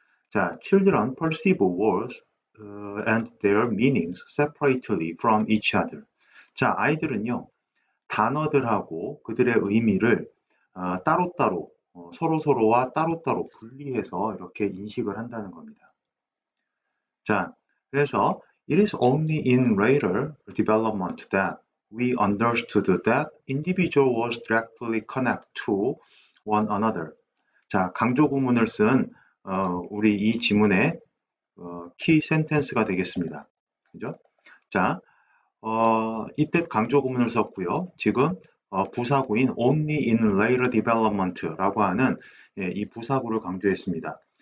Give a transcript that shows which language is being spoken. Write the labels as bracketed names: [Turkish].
[English] 자, children perceive words and their meanings separately from each other. [Korean] 자, 아이들은요, 단어들하고 그들의 의미를 따로따로, 서로서로와 따로따로 분리해서 이렇게 인식을 한다는 겁니다. [English] 자, 그래서 It is only in later development that we understood that individual words directly connect to one another. [Korean] 자, 강조 구문을 쓴 우리 이 지문의 키 센텐스가 되겠습니다. 그죠? 자, 이때 강조 구문을 썼고요. 지금 부사구인 [English] only in later development [Korean] 라고 하는 이 부사구를 강조했습니다.